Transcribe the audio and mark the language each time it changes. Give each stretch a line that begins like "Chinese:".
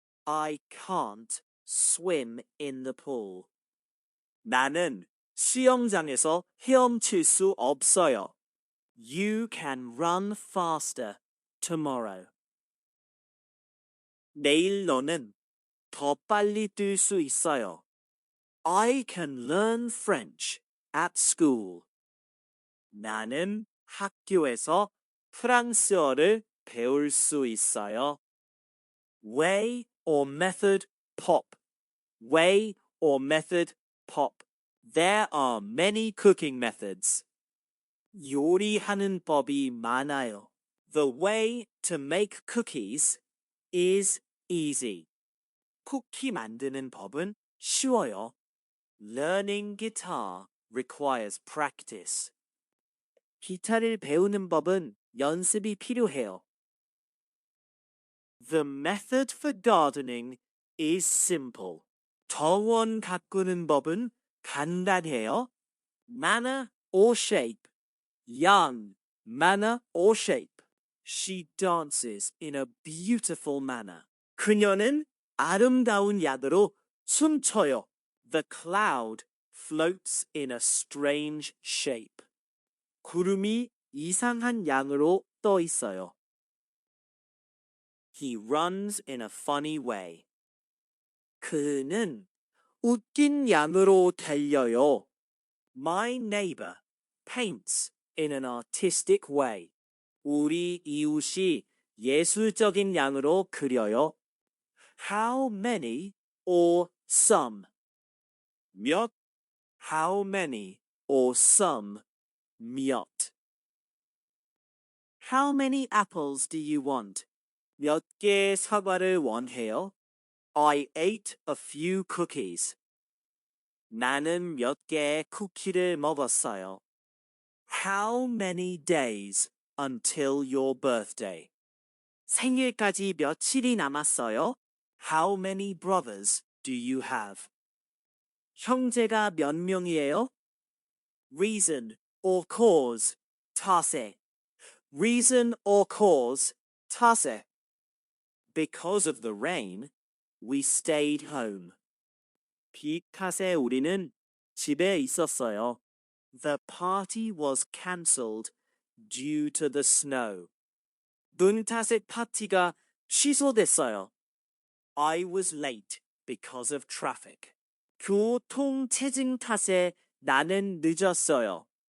English: I can't swim in the pool.
Korean: 나는 수영장에서 헤엄칠 수 없어요.
English: You can run faster tomorrow.
Korean: 내일 너는 더 빨리 뛸 수 있어요.
English: I can learn French at school.
Korean: 나는 학교에서 프랑스어를 배울 수 있어요.
English: Way or method, pop. Way or method, pop. There are many cooking methods.
Korean: 요리하는 법이 많아요.
English: The way to make cookies is easy.
Korean: 쿠키 만드는 법은 쉬워요.
English: Learning guitar requires practice.
Korean: 기타를 배우는 법은 연습이 필요해요.
English: The method for gardening is simple.
Korean: 정원 가꾸는 법은 간단해요.
English: Manner or shape. Young, manner or shape. She dances in a beautiful manner.
Korean: 그녀는 아름다운 야드로 춤춰요.
English: The cloud floats in a strange shape.
Korean: 구름이 이상한 양으로 떠 있어요.
English: He runs in a funny way.
Korean: 그는 웃긴 양으로 달려요.
English: My neighbor paints in an artistic way.
Korean: 우리 이웃이 예술적인 양으로 그려요.
English: How many or some? 몇? How many or some? 몇? How many apples do you want?
Korean: 몇 개의 사과를 원해요?
English: I ate a few cookies.
Korean: 나는 몇 개의 쿠키를 먹었어요.
English: How many days until your birthday?
Korean: 생일까지 며칠이 남았어요?
English: How many brothers do you have?
Korean: 형제가 몇 명이에요?
English: Reason or cause, 탓에. Reason or cause, 탓에. Because of the rain, we stayed home.
Korean: 비 탓에 우리는 집에 있었어요.
English: The party was cancelled due to the snow.
Korean: 눈 탓에 파티가 취소됐어요.
English: I was late because of traffic.
Korean: 교통체증 탓에 나는 늦었어요.